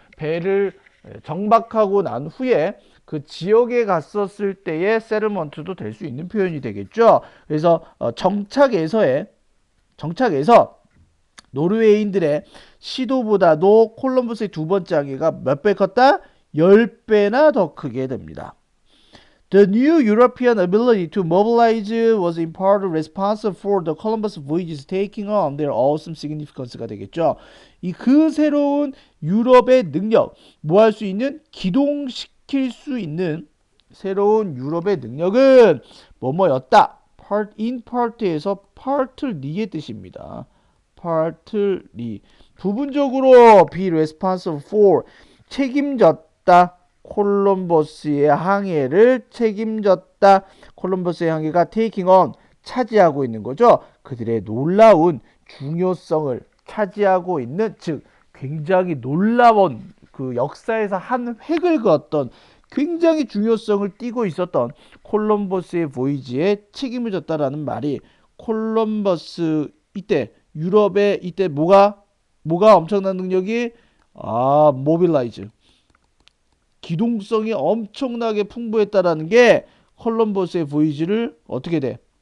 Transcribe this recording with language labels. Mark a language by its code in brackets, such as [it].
[ko] 배를 정박하고 난 후에 그 지역에 갔었을 때의 settlement도 될 수 있는 표현이 되겠죠. 그래서 정착에서 노르웨이인들의 시도보다도 콜럼버스의 두 번째 항해가 몇 배 컸다? 10배나 더 크게 됩니다. [en] The new European ability to mobilize was in part responsible for the Columbus voyages taking on their awesome significance가 [ko] 되겠죠. 이 그 새로운 유럽의 능력, 뭐 할 수 있는? 기동시킬 수 있는 새로운 유럽의 능력은 뭐뭐였다. in part에서 partly의 뜻입니다. partly 부분적으로 be responsible for 책임졌다. 콜럼버스의 항해를 책임졌다. 콜럼버스의 항해가 taking on 차지하고 있는 거죠. 그들의 놀라운 중요성을 차지하고 있는 즉 굉장히 놀라운 그 역사에서 한 획을 그었던 굉장히 중요성을 띠고 있었던 콜럼버스의 보이지에 책임을 졌다라는 말이 콜럼버스 이때 유럽의 이때 뭐가 엄청난 능력이 모빌라이즈 기동성이 엄청나게 풍부했다라는 게 콜럼버스의 보이지를 어떻게 돼?